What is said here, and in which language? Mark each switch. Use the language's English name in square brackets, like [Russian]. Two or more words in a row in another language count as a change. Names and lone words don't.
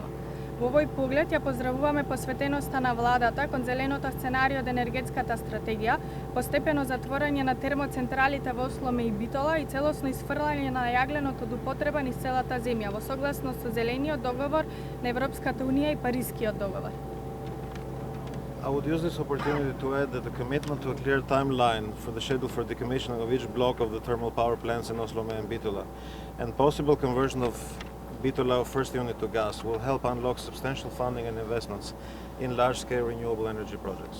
[Macedonian] Во овој поглед ја поздравуваме посветеноста на владата кон зеленото сценарио од енергетската стратегија, постепено затворање на термоцентралите во Осломе и Битола и целосно исфрлање на јагленото од употреба низ целата земја во согласност со Зелениот договор на Европската унија и Парискиот договор. [English] I would use this opportunity to add that the commitment to a clear timeline for the schedule for decommissioning of each block of the thermal power plants in Oslome and Bitola and possible conversion of Bitola first unit to gas will help unlock substantial funding and investments in large-scale renewable energy projects.